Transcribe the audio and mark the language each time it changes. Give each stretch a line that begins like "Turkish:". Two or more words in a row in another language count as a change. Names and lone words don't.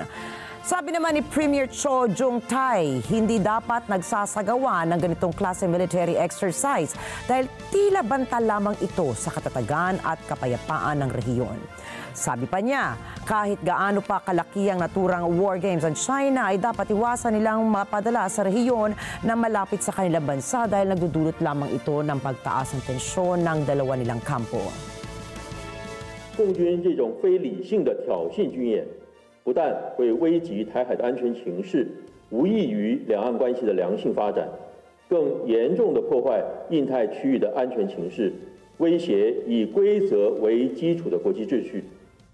Filipino: Sabi naman ni Premier Cho Jung-tai, hindi dapat nagsasagawa ng ganitong klase
English: military exercise
Filipino: dahil tila banta lamang ito sa katatagan at kapayapaan ng rehiyon. Sabi pa niya, kahit gaano pa kalaki ang naturang
English: war games
Filipino: ng China ay dapat iwasan nilang mapadala sa rehiyon na malapit sa kanilang bansa dahil nagdudulot lamang ito ng pagtaas ng tensyon ng dalawa nilang kampo.
Chinese: 共军这种非理性的挑衅军演 不但会危及台海的安全情势，无益于两岸关系的良性发展，更严重地破坏印太区域的安全情势，威胁以规则为基础的国际秩序，